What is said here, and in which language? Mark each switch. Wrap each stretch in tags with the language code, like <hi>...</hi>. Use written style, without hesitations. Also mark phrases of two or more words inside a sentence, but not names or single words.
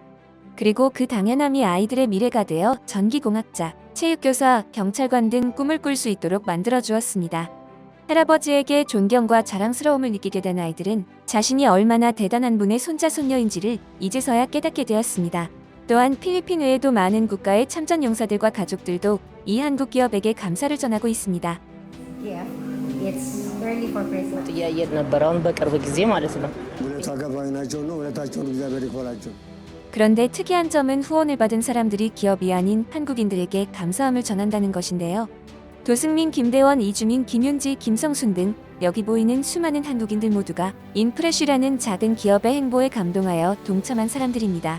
<ko>그리고 그 당연함이 아이들의 미래가 되어 전기공학자, 체육교사, 경찰관 등 꿈을 꿀 수 있도록 만들어 주었습니다. 할아버지에게 존경과 자랑스러움을 느끼게 된 아이들은 자신이 얼마나 대단한 분의 손자 손녀인지를 이제서야 깨닫게 되었습니다. 또한 필리핀 외에도 많은 국가의 참전 용사들과 가족들도 이 한국 기업에게 감사를 전하고 있습니다.</ko> <en>Yeah, it's early for Christmas.</en> <am>ጥያቄ ነበረውን በቅርብ ጊዜ ማለት ነው። ውለታ ገባኝ ናቸው ነው ውለታቸውን እግዚአብሔር ይክፈላቸው።</am> <ko>그런데 특이한 점은 후원을 받은 사람들이 기업이 아닌 한국인들에게 감사함을 전한다는 것인데요. 도승민, 김대원, 이주민, 김윤지, 김성순 등 여기 보이는 수많은 한국인들 모두가 인프레쉬라는 작은 기업의 행보에 감동하여 동참한 사람들입니다.</ko>